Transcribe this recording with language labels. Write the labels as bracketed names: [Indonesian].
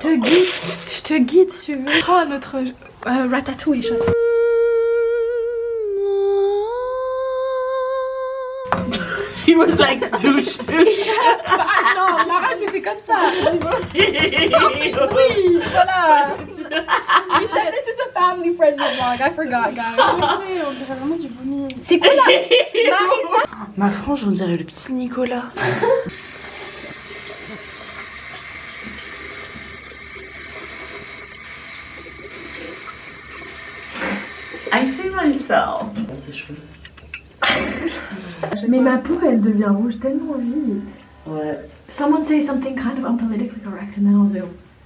[French] Je te guide si tu veux. Oh, notre ratatouille. [English] He was like douche. [French] Ah non, Lara, j'ai fait comme ça. Oui, voilà. [English] You said this is a family friendly vlog. I forgot, guys. [French] On dirait vraiment du vomi. C'est quoi là? Marisa? Ma frange, on dirait le petit Nicolas. [English] I see myself. [French] C'est cheveux. Mais ma peau, elle devient rouge tellement vite. Ouais. [English] Someone say something kind of unpolitically correct and then I'll zoom.